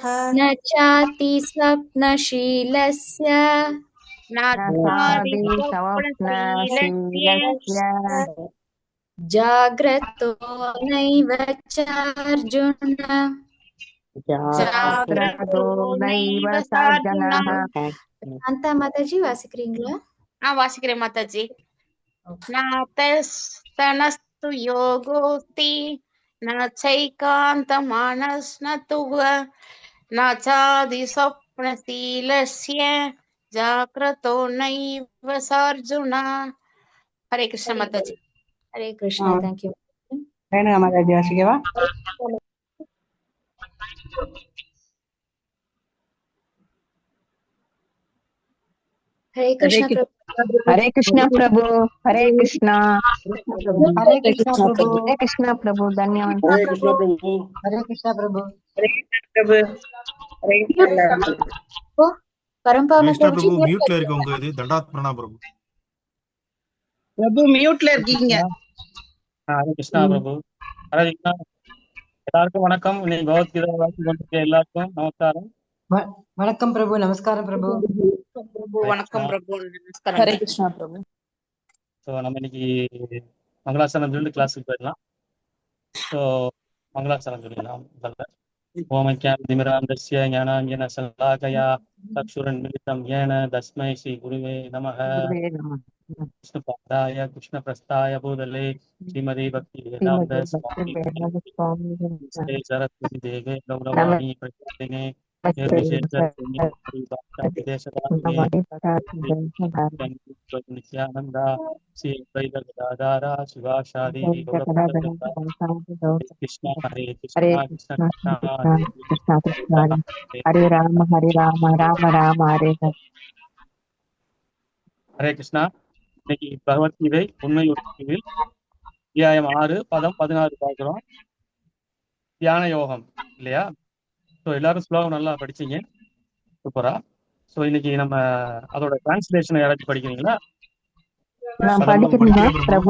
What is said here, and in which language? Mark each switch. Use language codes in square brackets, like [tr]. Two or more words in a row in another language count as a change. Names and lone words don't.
[sa] न चाति स्वप्नशीलस्य न न चाति सादि स्वप्नशीलस्य स्वप्नशीलस्य जाग्रतो नैव चार्जुन जाग्रतो नैव नैव चार्जनः चार्जुन [ta] காந்தா மாதாஜி வாசிக்கிறீங்களா? வாசிக்கிறேன் மாதாஜி. [sa] नातस्तनस्तु योगोऽस्ति न चैकान्तमानस्नतु न चादिस्वप्नशीलस्य जाग्रतो नैव सार्जुन. [ta] हरे कृष्ण माताजी. ஹரே கிருஷ்ணா. தேங்க்யூ. ரேணுகா மாதாஜி வாசிக்கவா? ஹரே கிருஷ்ணா பிரபு. हरे कृष्णा प्रभु हरे कृष्णा हरे कृष्णा प्रभु हरे कृष्णा प्रभु धन्यवाद हरे कृष्णा प्रभु हरे कृष्णा प्रभु हरे कृष्णा प्रभु हरे பரம்பாவன கிருஷ்ணா பிரபுஜி பிரபு மியூட்ல இருக்கவங்க இது தண்டாத் பிரணா பிரபு. பிரபு மியூட்ல இருக்கீங்க. ஹரே கிருஷ்ணா பிரபு. ஹரே கிருஷ்ணா. எல்லாருக்கும் வணக்கம். இன்னைக்கு பகவத்கீதை வாசி கொண்டிருக்க எல்லாருக்கும் நமஸ்காரம். வணக்கம் பிரபு. நமஸ்காரம் பிரபு. பிரபு வணக்கம் பிரபு. நமஸ்காரம். ஹரே கிருஷ்ணா பிரபு. ஸோ நம்ம இன்னைக்கு மங்களாசனம் சொல்லி கிளாஸுக்கு போயிடலாம். ஸோ மங்களாசனம் சொல்லிடலாம். [sa] ओमक्कियम् तिमिरान्धस्य ज्ञानाञ्जन शल्लाकया चक्षुरन्मिलितम् एन तस्मै श्री गुरुवे नमः. कृष्णपादाय कृष्णप्रस्थाय भूतले श्रीमती भक्ति वेदांत स्वामी सरस्वती देवे गौरवाणी प्रचारिणे नित्यानंदा श्री अद्वैत गदाधरा शिवाशादि कृष्ण हरे कृष्ण कृष्ण कृष्ण हरे राम राम राम हरे हरे. हरे कृष्णा. [ta] இன்னைக்கு பகவத்கீதை உண்மை உறுதியில் அத்தியாயம் 6 பதம் 16 பார்க்கிறோம். தியான யோகம் இல்லையா? ஸோ எல்லாரும் ஸ்லோகம் நல்லா படிச்சீங்க, சூப்பரா. ஸோ இன்னைக்கு நம்ம அதோட டிரான்ஸ்லேஷன் யாராச்சும் படிக்கிறீங்களா? நான் படிக்கிறீங்களா பிரபு?